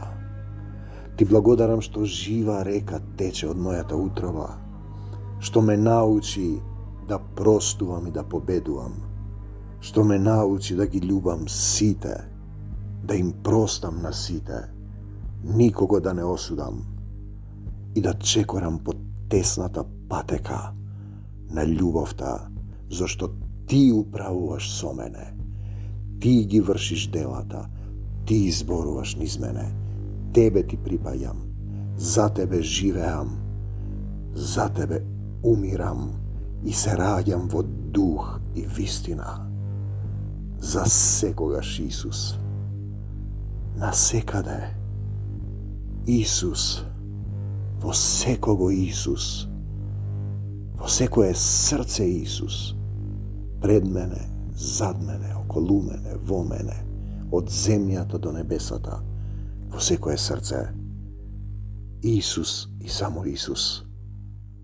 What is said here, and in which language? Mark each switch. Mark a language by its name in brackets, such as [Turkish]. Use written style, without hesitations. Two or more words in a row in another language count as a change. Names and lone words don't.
[Macedonian] Ти благодарам што жива река тече од моја та утрова, што ме научи да простувам и да победувам, што ме научи да ги љубам сите, да им простам на сите, никого да не осудам и да чекорам под тесната патека на љубавта, зашто Ти управуваш со мене. Ти ги вршиш делата, ти зборуваш низ мене, тебе ти припаѓам, за тебе живеам, за тебе умирам и се раѓам во дух и вистина. За секогаш Исус, насекаде Исус, во секого Исус, во секое срце Исус, пред мене, зад мене, околу мене, во мене, од земјата до небесата, во секое срце, Исус и само Исус.